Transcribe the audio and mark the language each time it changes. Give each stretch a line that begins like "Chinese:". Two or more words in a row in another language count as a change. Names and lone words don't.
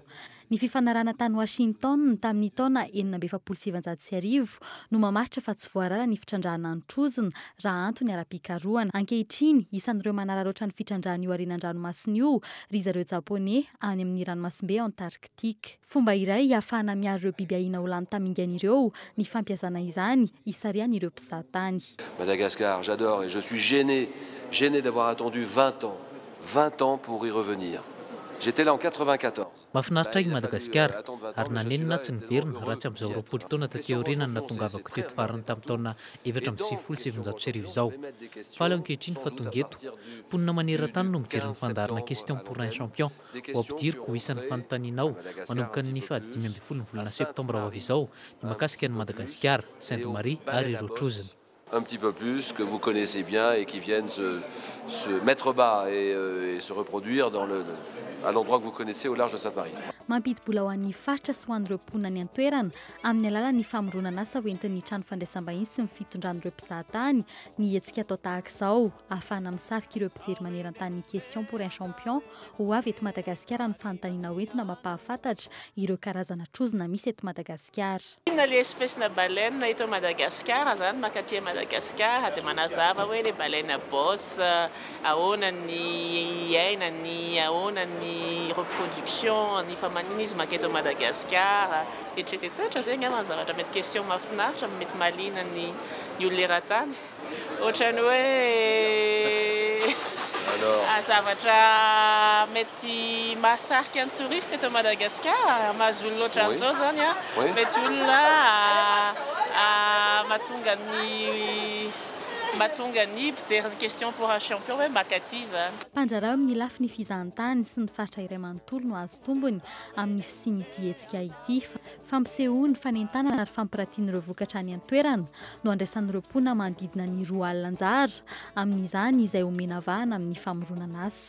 Malagasy: Ny fifanarana tany Washington tamin'ny taona 1970 no mamaritra fa tsy voarara ny fitrandrahana ny trozona raha antony ara-pikarohana. Ankehitriny isan'ireo manararaotra ny fitrandrahana io arenan-dranomasina io ry zareo Japoney any amin'ny ranomasimbe Antarctique. Fomba iray ahafahana miaro ireo biby ahina ho lany tamingana ireo ny fampiasana izany hisarian'ireo mpizahatany.
French: Madagascar, j'adore et je suis gêné d'avoir attendu 20 ans pour y revenir. J'étais là en 94.
Malagasy: Mahafinaritra i Madagasikara ary nanenina tsy niverina raha tsy amin'izao 20 taona taty aoriana no natongavako teto farany tamin'ny taona 2017 izao. Faly ankehitriny fa tonga eto. Mponina maneran-tany no mijery ny fandarana Question pour un champion ho ampidiriko ho isan'ny fanontanianao manomboka ny 15 volana septambra ho avy izao ny mahakasika ny Madagasikara, Sainte-Marie ary ireo troziny.
French: Un petit peu plus que vous connaissez bien et qui viennent se mettre bas et se reproduire à l'endroit que vous connaissez au large de Sainte-Marie.
Malagasy: Mampidi-bola ho an'ny faritra sy ho an'ireo mponina ny antoerana amin'ny alalan'ny famoronana asa hoentin'ny trano fandraisam-bahiny sy ny fitondran'ireo mpizahatany ny hetsika atao tahaka izao ahafahana misarika ireo mpijery maneran-tany Question pour un champion ho avy eto Madagasikara ny fanontaniana hoentina mampahafantatra ireo karazana trozona misy eto Madagasikara.
French: Le espèce
Malagasy: na baleine eto Madagasikara zany makaty Madagasikara dia manazava hoe
French: le baleine à bosse
Malagasy: ahoana ny ainany, ahoana ny reproduction, ny famaninisme maketo Madagasikara etc. Zegny mazavatra mety question mahafinaritra mety malina ny olona eran-tany ohatrany hoe zavatra mety mahasarika ny touriste eto Madagasikara mahazolo loatra an'izao zany mety olona mahatonga ny mpijery ny Question pour un champion hoe makaty zany. Mpandrarao amin'ny lafiny fizahantany sy ny faritra iray manontolo no azo tombony amin'ny fisian'ity hetsika ity. Fampisehoany fanentanana ary fampiratian'ireo vokatra any an-toerana no andraisan'ireo mponina manodidina ny 2 alina anjara amin'izany izay omena vahana amin'ny famoronana asa.